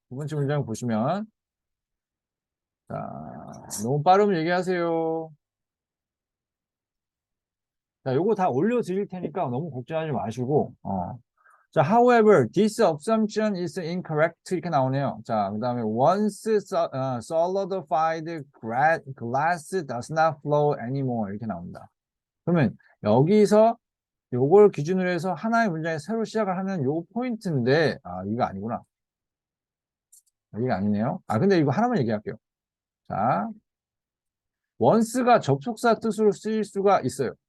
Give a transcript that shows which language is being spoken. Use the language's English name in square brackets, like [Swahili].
[Korean] 두 번째 문장 보시면, 자, 너무 빠르면 얘기하세요. 자, 요거 다 올려드릴 테니까 너무 걱정하지 마시고, 자, [English] however, this assumption is incorrect [Korean] 이렇게 나오네요. 자, 그 다음에 [English] once solidified glass does not flow anymore [Korean] 이렇게 나옵니다. 그러면 여기서 요걸 기준으로 해서 하나의 문장에 새로 시작을 하면 요 포인트인데, 이거 아니구나. 이게 아니네요. 근데 이거 하나만 얘기할게요. 자, once가 접속사 뜻으로 쓰일 수가 있어요.